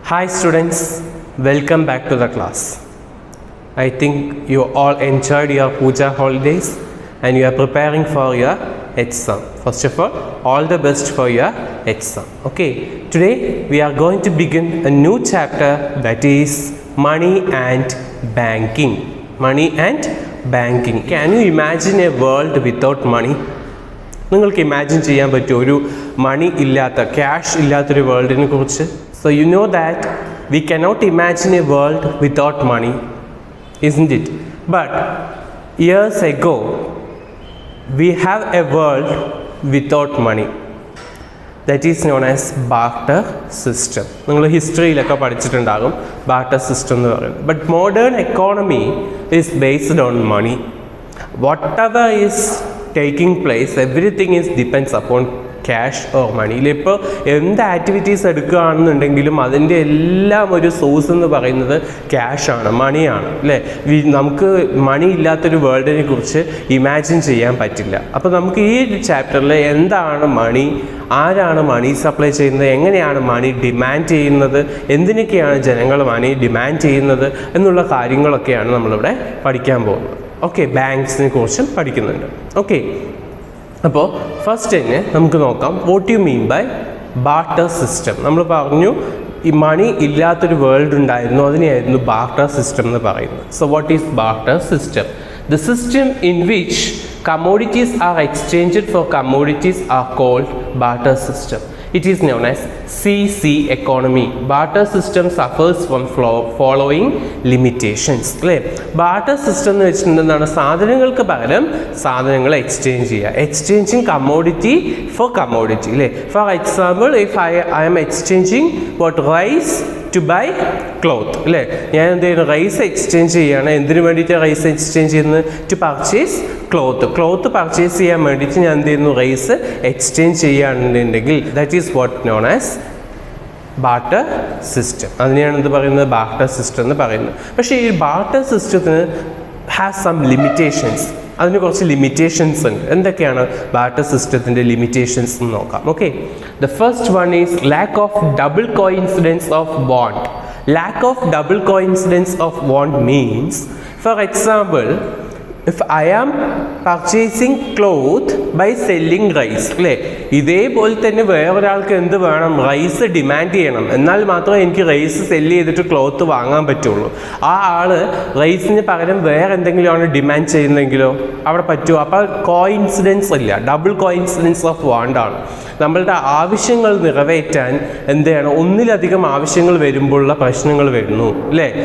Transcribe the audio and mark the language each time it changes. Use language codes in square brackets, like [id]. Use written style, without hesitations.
[en] Hi students, welcome back to the class. I think you all enjoyed your puja holidays and you are preparing for your exam. First of all the best for your exam. Okay, today we are going to begin a new chapter, that is money and banking. Money and banking. Can you imagine a world without money? [ml] നിങ്ങൾക്ക് imagine ചെയ്യാൻ പറ്റുമോ ഒരു മണി ഇല്ലാത്ത, cash ഇല്ലാത്തൊരു വേൾഡിനെ കുറിച്ച്? [en] So you know that we cannot imagine a world without money, isn't it? But years ago we have a world without money, that is known as barter system. [ml] നിങ്ങൾ ഹിസ്റ്ററിയിലൊക്കെ പഠിച്ചിട്ടുണ്ടാകും barter system എന്ന് പറയുന്നത്. [en] But modern economy is based on money. Whatever is taking place, everything is depends upon cash or money. [ml] ഇപ്പോൾ എന്ത് activities എടുക്കുകയാണെന്നുണ്ടെങ്കിലും അതിൻ്റെ എല്ലാം ഒരു source എന്ന് പറയുന്നത് ക്യാഷാണ്, മണിയാണ്, അല്ലേ? നമുക്ക് മണി ഇല്ലാത്തൊരു വേൾഡിനെ കുറിച്ച് ഇമാജിൻ ചെയ്യാൻ പറ്റില്ല. അപ്പോൾ നമുക്ക് ഈ ചാപ്റ്ററിൽ എന്താണ് മണി, ആരാണ് മണി സപ്ലൈ ചെയ്യുന്നത്, എങ്ങനെയാണ് മണി ഡിമാൻഡ് ചെയ്യുന്നത്, എന്തിനൊക്കെയാണ് ജനങ്ങൾ മണി ഡിമാൻഡ് ചെയ്യുന്നത് എന്നുള്ള കാര്യങ്ങളൊക്കെയാണ് നമ്മളിവിടെ പഠിക്കാൻ പോകുന്നത്. ഓക്കെ, ബാങ്ക്സിനെ കുറിച്ചും പഠിക്കുന്നുണ്ട്. ഓക്കെ, അപ്പോൾ ഫസ്റ്റ് തന്നെ നമുക്ക് നോക്കാം [en] What you mean by barter system. [ml] നമ്മൾ പറഞ്ഞു ഈ മണി ഇല്ലാത്തൊരു വേൾഡ് ഉണ്ടായിരുന്നു, അതിനെയായിരുന്നു ബാർട്ടർ സിസ്റ്റം എന്ന് പറയുന്നത്. [en] So what is barter system? The system in which commodities are exchanged for commodities are called barter system. It is known as CC economy. Barter system suffers from following limitations. [ml] അല്ലേ? Barter system എന്ന് വെച്ചിട്ടുണ്ടെന്നാണ് സാധനങ്ങൾക്ക് പകരം സാധനങ്ങൾ exchange ചെയ്യുക. [en] Exchanging commodity for commodity, അല്ലേ? For example, if I am exchanging what rice to buy cloth, അല്ലേ? [ml] ഞാൻ എന്ത് ചെയ്യുന്നു? റൈസ് എക്സ്ചേഞ്ച് ചെയ്യുകയാണ്. എന്തിനു വേണ്ടിയിട്ട് റൈസ് എക്സ്ചേഞ്ച് ചെയ്യുന്നത്? ടു പർച്ചേസ് ക്ലോത്ത് പർച്ചേസ് ചെയ്യാൻ വേണ്ടിയിട്ട് ഞാൻ എന്ത് ചെയ്യുന്നു? റൈസ് എക്സ്ചേഞ്ച് ചെയ്യുകയാണെന്നുണ്ടെങ്കിൽ [en] That is what known as barter system. [ml] അതിനെയാണ് എന്ത് പറയുന്നത്? ബാർട്ടർ സിസ്റ്റം എന്ന് പറയുന്നത്. പക്ഷേ ഈ ബാർട്ടർ സിസ്റ്റത്തിന് [en] Has some limitations. [ml] അതിന് കുറച്ച് ലിമിറ്റേഷൻസ് ഉണ്ട്. എന്തൊക്കെയാണ് ബാർട്ടർ സിസ്റ്റത്തിൻ്റെ ലിമിറ്റേഷൻസ് എന്ന് നോക്കാം. [en] Okay, the first one is lack of double coincidence of want. Lack of double coincidence of want means, for example, if I am purchasing cloth by selling rice, അല്ലേ? [ml] ഇതേപോലെ തന്നെ വേറൊരാൾക്ക് എന്ത് വേണം? റൈസ് ഡിമാൻഡ് ചെയ്യണം, എന്നാൽ മാത്രമേ എനിക്ക് റൈസ് സെല്ല് ചെയ്തിട്ട് ക്ലോത്ത് വാങ്ങാൻ പറ്റുള്ളൂ. ആ ആള് റൈസിന് പകരം വേറെ എന്തെങ്കിലുമാണ് ഡിമാൻഡ് ചെയ്യുന്നതെങ്കിലോ അവിടെ പറ്റുമോ? അപ്പോൾ കോയിൻസിഡൻസ് ഇല്ല, ഡബിൾ കോയിൻസിഡൻസ് ഓഫ് വാണ്ടാണ്. നമ്മളുടെ ആവശ്യങ്ങൾ നിറവേറ്റാൻ എന്താണ്, ഒന്നിലധികം ആവശ്യങ്ങൾ വരുമ്പോഴുള്ള പ്രശ്നങ്ങൾ വരുന്നു, അല്ലേ?